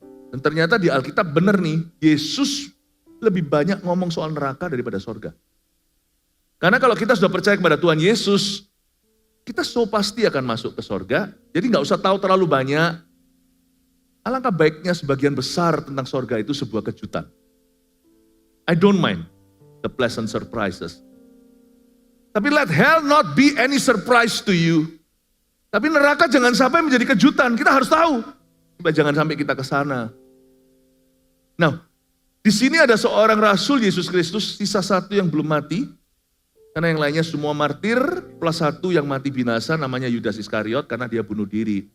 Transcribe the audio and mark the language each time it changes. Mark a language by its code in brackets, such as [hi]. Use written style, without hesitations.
[id] Dan ternyata di Alkitab benar nih, Yesus lebih banyak ngomong soal neraka daripada sorga. Karena kalau kita sudah percaya kepada Tuhan Yesus, kita pasti akan masuk ke sorga, jadi nggak usah tahu terlalu banyak. Alangkah baiknya sebagian besar tentang sorga itu sebuah kejutan. [en] I don't mind the pleasant surprises. [id] Tapi [en] let hell not be any surprise to you. [id] Tapi neraka jangan sampai menjadi kejutan, kita harus tahu. Supaya jangan sampai kita ke sana. Nah, di sini ada seorang rasul Yesus Kristus, sisa satu yang belum mati. Karena yang lainnya semua martir, plus satu yang mati binasa, namanya Yudas Iskariot, karena dia bunuh diri.